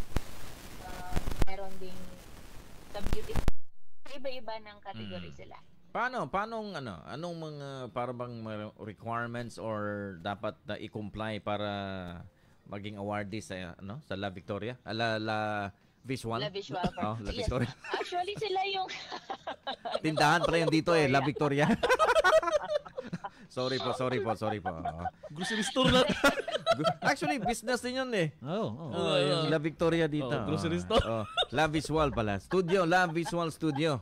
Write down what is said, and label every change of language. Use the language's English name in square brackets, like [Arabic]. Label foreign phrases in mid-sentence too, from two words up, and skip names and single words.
[Filipino] Meron din sa beauty. Iba-iba ng category sila. Anong mga parang [English] requirements or [Filipino] dapat na i-comply para maging awardee sa La Victoria? La Visual? La Visual. La Yes. Victoria. Actually, sila yung Tindahan pala yung dito La Victoria. Sorry po. [English] Grocery store [Filipino] lang. Actually, business din yun Yeah. La Victoria dito. [English] Grocery store. [Filipino] La Visual pala. La Visual Studio.